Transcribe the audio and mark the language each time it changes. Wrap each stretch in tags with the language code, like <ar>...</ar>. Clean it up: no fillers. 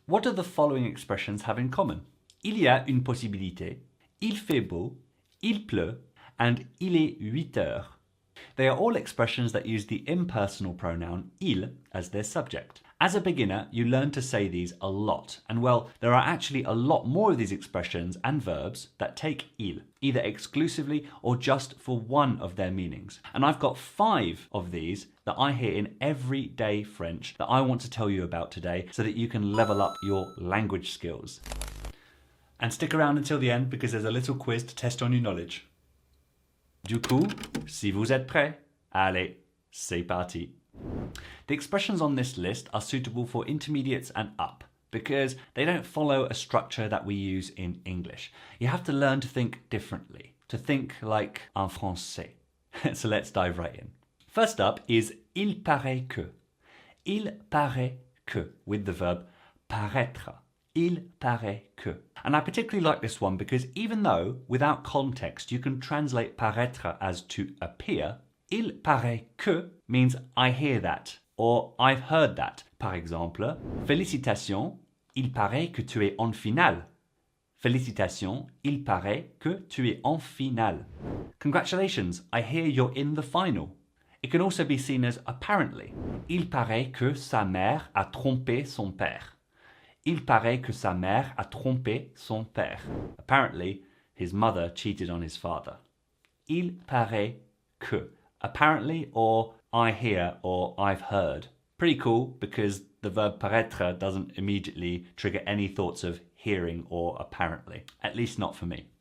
<en>What do the following expressions have in common?</en> <fr>Il y a une possibilité, il fait beau, il pleut,</fr> <en>and</en> <fr>il est 8 heures.</fr> <en>They are all expressions that use the impersonal pronoun il as their subject. As a beginner, you learn to say these a lot, and well, there are actually a lot more of these expressions and verbs that take il, either exclusively or just for one of their meanings. And I've got 5 of these that I hear in everyday French that I want to tell you about today so that you can level up your language skills. And stick around until the end because there's a little quiz to test on your knowledge.</en> <fr>Du coup, si vous êtes prêts, allez, c'est parti.</fr> <en>The expressions on this list are suitable for intermediates and up because they don't follow a structure that we use in English. You have to learn to think differently, to think like</en> <fr>en français.</fr> <en>So let's dive right in. First up is</en> <fr>il paraît que. Il paraît que</fr> <en>with the verb</en> <fr>paraître. Il paraît que.</fr> <en>And I particularly like this one because even though without context you can translate paraître as to appear,</en> <fr>il paraît que</fr> <en>means I hear that or I've heard that.</en> <fr>Par exemple, félicitations, il paraît que tu es en finale. Félicitations, il paraît que tu es en finale.</fr> <en>Congratulations, I hear you're in the final. It can also be seen as apparently.</en> <fr>Il paraît que sa mère a trompé son père. Il paraît que sa mère a trompé son père.</fr> <en>Apparently, his mother cheated on his father.</en> <fr>Il paraît que.</fr> <en>Apparently, or I hear, or I've heard. Pretty cool because the verb paraître doesn't immediately trigger any thoughts of hearing or apparently. At least not for me.</en>